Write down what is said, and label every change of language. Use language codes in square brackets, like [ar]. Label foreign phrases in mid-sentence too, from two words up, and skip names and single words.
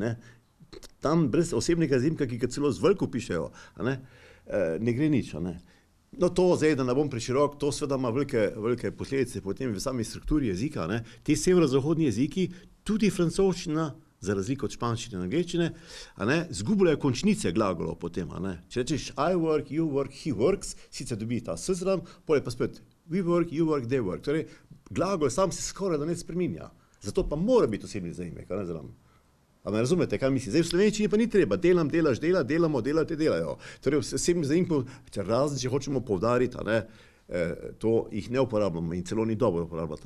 [sl] Tam brez osebnega zaimka, ki ga celo z veliko pišejo, ne gre nič. No to zdaj, da ne bom preširok, to seveda ima velike posledice potem v sami strukturi jezika. Ti severozahodni jeziki, tudi francoščina, za razliko od španščine in angleščine, zgubljajo končnice glagolov potem. Če rečeš [en] I work, you work, he works, [sl] sicer dobi ta sezram, potem pa spet [en] we work, you work, they work. [sl] Torej, glagol sam se skoraj da ne spreminja. Zato pa mora biti osebni zaimek. A me razumete, kaj mislim? Zdaj v slovenščini pa ni treba. Delam, delaš, dela, delamo, delate, delajo. Torej, osebni zaimkov, razen če hočemo poudariti, to jih ne uporabljamo in celo ni dobro uporabljati.